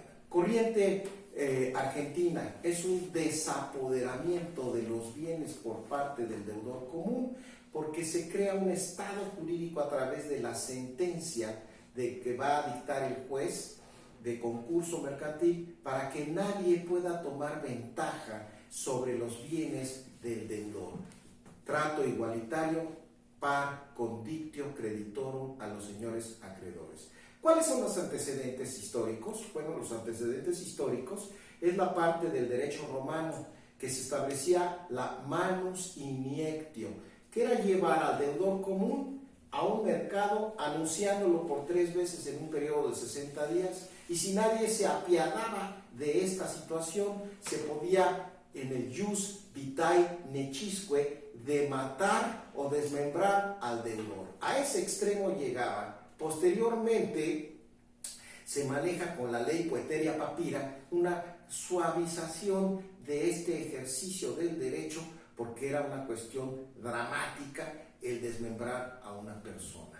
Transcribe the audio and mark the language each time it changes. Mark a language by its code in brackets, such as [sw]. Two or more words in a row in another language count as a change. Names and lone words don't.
[es] Corriente argentina es un desapoderamiento de los bienes por parte del deudor común, porque se crea un estado jurídico a través de la sentencia de que va a dictar el juez de concurso mercantil para que nadie pueda tomar ventaja sobre los bienes del deudor. Trato igualitario [la] par condictio creditorum [es] a los señores acreedores. ¿Cuáles son los antecedentes históricos? Bueno, los antecedentes históricos es la parte del derecho romano que se establecía la [la] manus iniectio, [es] que era llevar al deudor común a un mercado anunciándolo por 3 veces en un periodo de 60 días, y si nadie se apiadaba de esta situación, se podía en el [la] jus vitae necisque [es] de matar o desmembrar al deudor. A ese extremo llegaba. Posteriormente se maneja con la ley Poeteria Papira una suavización de este ejercicio del derecho, porque era una cuestión dramática el desmembrar a una persona.